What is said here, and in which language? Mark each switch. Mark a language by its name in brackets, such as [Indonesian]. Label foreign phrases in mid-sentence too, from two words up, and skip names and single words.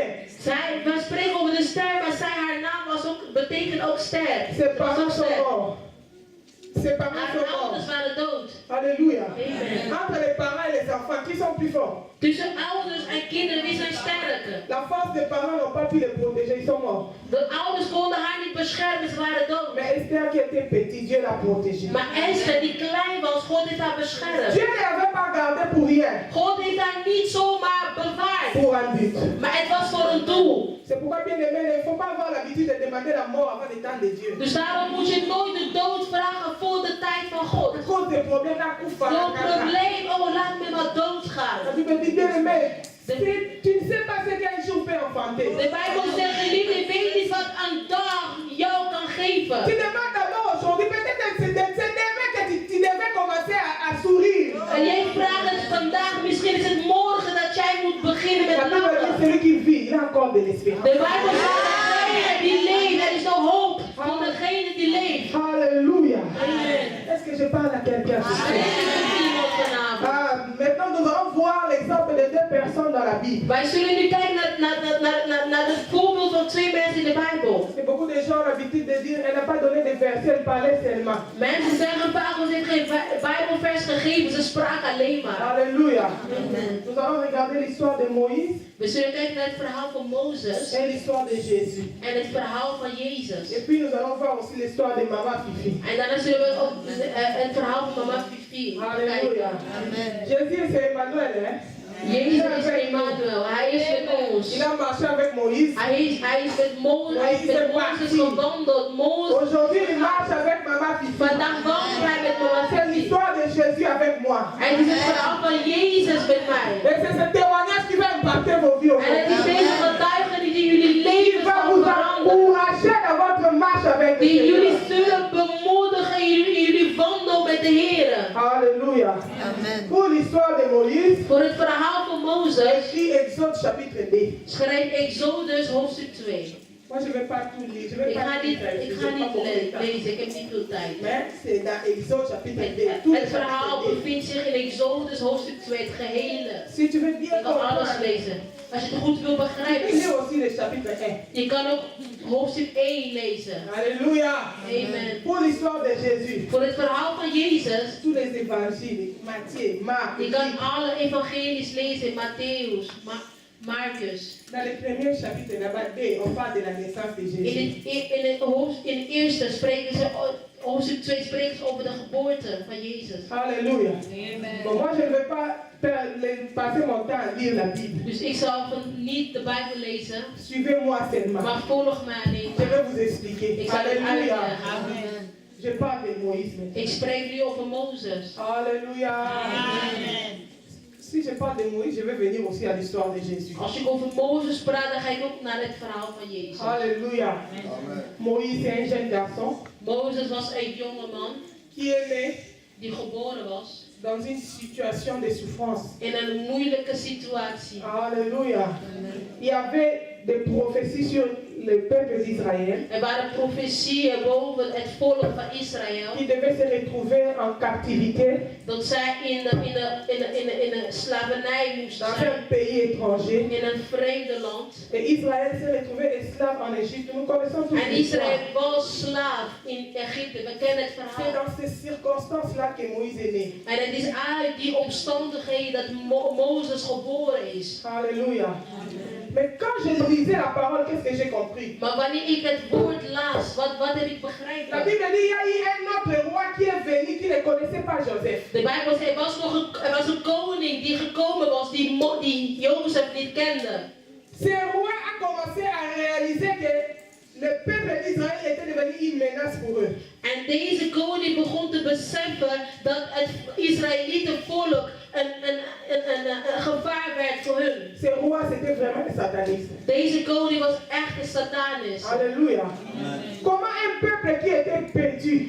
[Dutch] We spreken over de ster, maar haar naam betekent ook ster. [French] Ses [Dutch] Ze was ook [French] parents sont [Dutch] ster. [French] morts. Ses parents [Dutch] Haar [French] sont morts. [Dutch] ouders waren dood. [French] Alléluia. Amen. Entre les parents et les enfants, qui sont plus forts? [Dutch] Tussen ouders en kinderen, wie zijn sterker? [French] La force des parents n'ont pas pu les protéger, ils sont morts. [Dutch] De ouders konden haar niet beschermen, ze waren dood. [French] Mais Esther qui était petite, Dieu l'a protégée. [Dutch] Maar Esther, die klein was, God heeft haar beschermd. [French] Dieu ne l'avait pas gardée pour rien, [Dutch] God heeft haar niet zomaar bewaard. [French] pour un but. [Dutch] Maar het was voor een doel. [French] C'est pourquoi, bien aimé, il ne faut pas avoir l'habitude de demander la mort avant le temps de Dieu. [Dutch] Dus daarom moet je nooit de dood vragen voor de tijd van God. [French] À cause des problèmes, là, coup, [Dutch] Zo'n probleem, oh laat me maar doodgaan. [French] La Bible dit, bien aimé, tu ne sais pas ce qu'un jour peut enfanter. [Dutch] De Bijbel zegt, geliefde, je weet niet wat een dag jou kan geven. [French] Tu demandes d'abord aujourd'hui, peut-être que c'est demain que tu devais commencer à sourire. [Dutch] En jij vraagt het vandaag, misschien is het morgen dat jij moet beginnen met [French] La Bible dit, [Dutch] lachen. [French] celui qui vit, il a encore de l'espérance. [Dutch] De Bijbel zegt, degene die leeft, er is nog hoop voor degene die leeft. [French] Alléluia. Amen. Est-ce que je parle à quelqu'un? [Dutch] Iemand vanavond. [French] Maintenant, nous allons voir l'exemple de deux personnes dans la Bible. [Dutch] Wij zullen nu kijken naar het voorbeeld van twee mensen in de Bijbel. [French] Et beaucoup de gens ont l'habitude de dire, elle n'a pas donné de versets, elle parlait seulement. [Dutch] Mensen zeggen vaak, ons heeft geen Bijbelvers gegeven, ze spraken alleen maar. [French] Alléluia. Amen. Nous allons regarder l'histoire de Moïse [Dutch] We zullen kijken naar het verhaal van Mozes [French] et l'histoire de Jésus. [Dutch] en het verhaal van Jezus. [French] Et puis nous allons voir aussi l'histoire de Maman Fifi. [Dutch] En daarna zullen we ook het verhaal van mama Fifi [French] Alléluia. [Dutch] kijken. [French] Jésus c'est Emmanuel, hein? [Dutch] Jezus is Emmanuel, hij is met ons. [French] Il a marché avec Moïse. [Dutch] Hij is met Mozes gewandeld. Mozes. [French] Aujourd'hui, il marche avec Maman Fifi. [Dutch] Vandaag wandelt hij met mama [French] C'est [Dutch] Fifi. [French] l'histoire de Jésus avec moi. [Dutch] En het is het verhaal van Jezus met mij. [French] Et c'est ce témoignage qui va impacter vos vies [Dutch] En het is [French] aujourd'hui. [Dutch] deze getuigen die jullie [French] Il [Dutch] leven [French] va [Dutch] gaan [French] vous [Dutch] veranderen. [French] encourager dans votre marche avec le [Dutch] Die jullie [French] Seigneur. [Dutch] zullen bemoedigen in jullie wandel met de Heer. [French] Alléluia. Pour l'histoire de Moïse, [Dutch] Voor het verhaal van Mozes [French] écrit Exode chapitre 2. [Dutch] schrijft Exodus hoofdstuk 2. [French] Moi, je ne vais pas tout lire. Je vais [Dutch] Ik [French] pas [Dutch] ga [French] tout [Dutch] niet, [French] lire. [Dutch] ik [French] Je [Dutch] ga [French] n'ai pas [Dutch] niet [French] beaucoup de temps. [Dutch] lezen, ik heb niet veel tijd. [French] Mais c'est dans Exode chapitre 2. Tout [Dutch] Het [French] le [Dutch] verhaal [French] chapitre 2. [Dutch] bevindt zich in Exodus hoofdstuk 2, het gehele. [French] Si tu veux bien [Dutch] Je kan alles [French] comprendre, [Dutch] lezen. Als je het goed wil [French] tu peux [Dutch] begrijpen, [French] lire aussi le chapitre 1. [Dutch] je kan ook hoofdstuk 1 lezen. [French] Alléluia. Amen. Pour l'histoire de Jésus, [Dutch] Voor het verhaal van Jezus, [French] tous les évangiles, Matthieu, Marc, [Dutch] je kan alle evangelies lezen, Matthäus, Marcus. [French] dans le premier chapitre, là-bas, on parle de la naissance de Jésus. [Dutch] In het eerste spreken ze, hoofdstuk 2 spreken ze over de geboorte van Jezus. [French] Alléluia. Bon, moi, je ne vais pas passer mon temps à lire la Bible. [Dutch] Dus ik zal niet de Bijbel lezen, [French] Suivez-moi seulement. [Dutch] maar volg mij alleen [French] Je [Dutch] maar. [French] vais vous expliquer. [Dutch] Ik zal het [French] Alléluia. [Dutch] uitleggen. Amen. [French] Je parle de Moïse maintenant. [Dutch] Ik spreek nu over Mozes. [French] Alléluia. Si je parle de Moïse, je vais venir aussi à l'histoire de Jésus. [Dutch] Als ik over Mozes praat, dan ga ik ook naar het verhaal van Jezus. [French] Alléluia. Moïse est un jeune garçon [Dutch] Mozes was een jonge man [French] qui est né [Dutch] die geboren was [French] dans une situation de souffrance. [Dutch] in een moeilijke situatie. [French] Alléluia. Il y avait des prophéties sur le peuple d'Israël [Dutch] Er waren profetieën boven het volk van Israël [French] qui devait se retrouver en captivité [Dutch] dat zij in de slavernij moesten [French] dans [Dutch] zijn. [French] un pays étranger. [Dutch] In een vreemde land. [French] Et Israël s'est retrouvé esclave en Égypte. Nous connaissons tous [Dutch] En [French] l'histoire. [Dutch] Israël was slaaf in Egypte. We kennen het [French] C'est [Dutch] verhaal. [French] dans ces circonstances-là que Moïse est né. [Dutch] En het is uit die omstandigheden dat Mozes geboren is. [French] Alléluia. Mais quand je lisais la parole, qu'est-ce que j'ai compris? [Dutch] Maar wanneer ik het woord las, wat heb ik [French] La [Dutch] begrepen? [French] Bible dit il y a eu un autre roi qui est venu qui ne connaissait pas Joseph. [Dutch] De Bijbel zegt, er was een koning die gekomen was, die Jozef niet kende. [French] Ce roi a commencé à réaliser que le peuple d'Israël était devenu une menace pour eux. [Dutch] En deze koning begon te beseffen dat het Israëlietenvolk een gevaar werd voor hun. [French] Ce roi, c'était vraiment un sataniste. [Dutch] Deze koning was echt een satanist. [French] Alléluia. Comment un peuple qui était perdu?